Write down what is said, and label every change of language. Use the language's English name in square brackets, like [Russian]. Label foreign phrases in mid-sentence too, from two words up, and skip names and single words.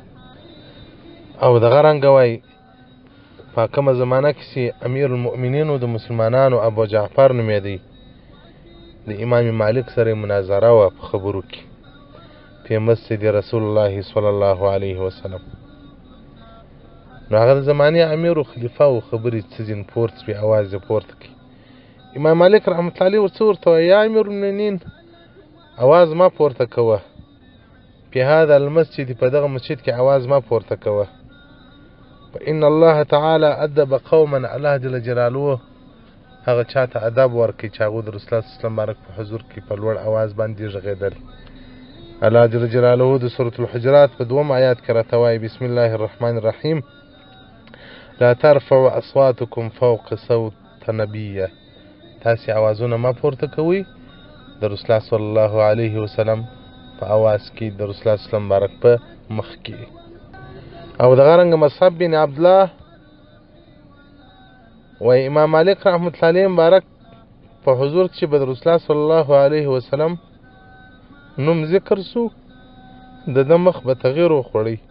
[Pashto] او دغه رنګه وایي په کومه زمانه کې چې امیر المؤمنینو د مسلمانانو ابو جعفر نومېدی، د امام مالک سره مناظره وه په خبرو کې په مسجد رسول الله [Arabic] صلی الله علیه وسلم. [Pashto] نو هغه د زمانې امیر و خلیفه و، خبرې څه ځین پورته شوې، اواز یې پورته کړي. امام مالک [Arabic] رحمت الله علیه [Pashto] ورڅه ورته وایي [Arabic] یا امیر المؤمنین [Pashto] اواز ما پورته کوه، په [Arabic] هذا المسجد، [Pashto] په دغه مسجد کې اواز ما پورته کوه. [Arabic] فإن الله تعالی ادب قوما، [Pashto] الله [Arabic] جل جلاله [Pashto] هغه چاته ادب ورکړي چې هغه د رسول الله [Arabic] صلی الله علیه وسلم [Pashto] مبارک په حضور کې په لوړ اواز باندې غږېدل. الله [Arabic] جل جلاله [Pashto] د سورة الحجرات په 2 آیات کې راته وایي [Arabic] بسم الله الرحمن الرحیم لا ترفعوا اصواتکم فوق صوت نبیه، [Pashto] تاسې اوازونه ما پورته کوئ د رسول الله [Arabic] صلی الله علیه وسلم [Pashto] په اواز کې د رسول الله [Arabic] صلی الله علیه وسلم [Pashto] مبارک په مخ کې. او دغه رنګه مصعب بن عبدالله وایي امام مالک [Arabic] رحمت الله علیه [Pashto] مبارک په حضور کې به د رسول الله [Arabic] صلی الله علیه وسلم [Pashto] نوم ذکر سو، د ده مخ به تغییر وخوړی